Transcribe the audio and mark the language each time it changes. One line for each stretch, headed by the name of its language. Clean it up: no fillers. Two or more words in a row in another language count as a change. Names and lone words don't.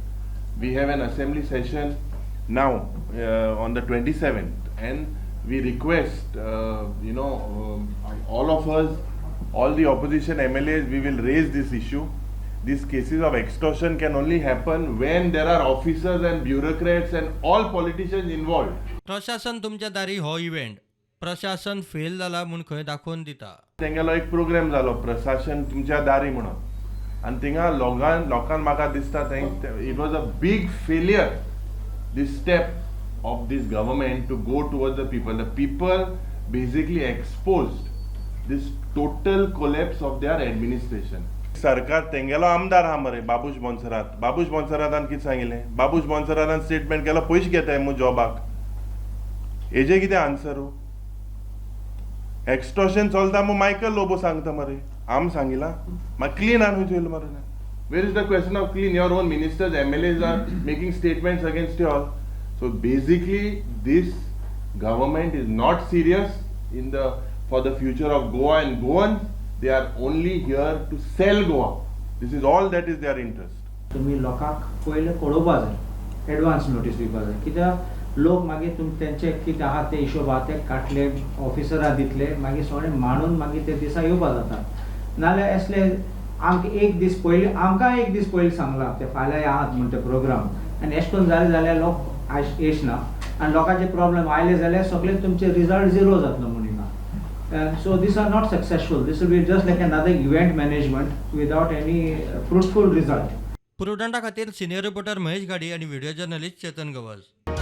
English: We have an assembly session now on the 27th, and we request, all of us, all the opposition MLAs, we will raise this issue. These cases of extortion can only happen when there are officers and bureaucrats and all politicians involved.
Konkani: प्रशासन तुमच्या दारी हो इव्हेंट, प्रशासन फेल जाला म्हूण खंय दाखोवन दिता. तेंगेलो एक प्रोग्राम जालो प्रशासन तुमच्या दारी म्हणून, आनी थिंगा लोकांक म्हाका दिसता
English: it was a big failure, this step of this government to go towards the people. The people basically exposed this total collapse of their administration.
Konkani: सरकार तेंगेलो आमदार हा मरे बाबूश बोन्सरातान कितें सांगिल्लें? बाबूश बोन्सरातान स्टेटमेंट केलो पयशे घेताय मु जॉबाक. हेजे कितें आन्सर? एक्सटॉर्शन चलता मु मायकल लोबो सांगता मरे. आम सांगिला मागीर क्लीन आणून थंयलो मरे.
English: Where is the question of clean? Your own ministers, MLAs are making statements against you all. So basically, this government is not serious for the future of Goa and Goans. They are only here to sell Goa. This is all that is their interest.
Konkani: तुम्ही लोकांक पयले कळोवपा जाय,
English: advance notice
Konkani: दिवपा जाय, कित्याक लोक मागीर तुमी तेंचे कितें आहा ते हिशोब आहा ते काटले, ऑफिसरां दितले, मागीर सगळें मांडून मागीर ते दिसा येवपा जाता. नाल्यार असले आमकां एक दीस पयलीं सांगलां ते फाल्यां आहात म्हणून ते प्रोग्राम, आनी एश कोन्न जालें जाल्यार लोक येचना आनी लोकांचे प्रॉब्लेम आयले जाल्यार सगळे तुमचे
English: result zero
Konkani: जातलो म्हणून.
English: So these are not successful. This will be just like another event management without any fruitful result.
Konkani: प्रुडंटा खातीर
English: senior reporter
Konkani: महेश गाडी आणि
English: video journalist
Konkani: चेतन गवस.